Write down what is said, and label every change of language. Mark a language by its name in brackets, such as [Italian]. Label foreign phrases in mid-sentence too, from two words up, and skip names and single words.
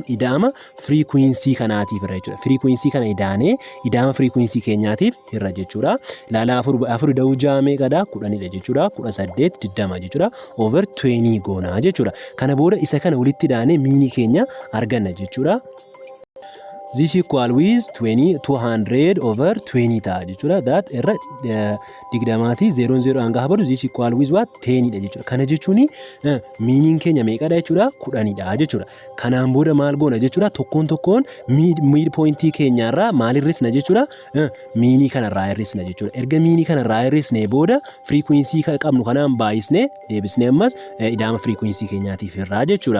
[Oromo] Ida'ama frequency kanaatiif irra jechuudha. Frequency kana idaanee ida'ama frequency keenyaatiif irra jechuudha. Laala 4 ida'uu 6 meeqadha? 10 dha jechuudha. 18 20 jechuudha. Over 20 goona jechuudha. Kana booda isa kana walitti idaanee miinii keenya arganna jechuudha. [English] This equal with 200 over 20 [Oromo] ta'a jechuudha. That irra digdamaati 00 hanga habadu [English] this equal with what [Oromo] 10 dha jechuudha. Kana jechuun miiniin keenya meeqadha jechuudha? 10 dha jechuudha. Kanaan booda maal goona jechuudha? Tokkoon mid point keenyarraa maal hir'isna jechuudha? Miinii kanarraa hir'isna jechuudha. Erga miinii kanarraa hir'isnee booda frequency qabnu kanaan baay'isnee deebisnee ammas ida'ama frequency keenyaatiif irraa jechuudha.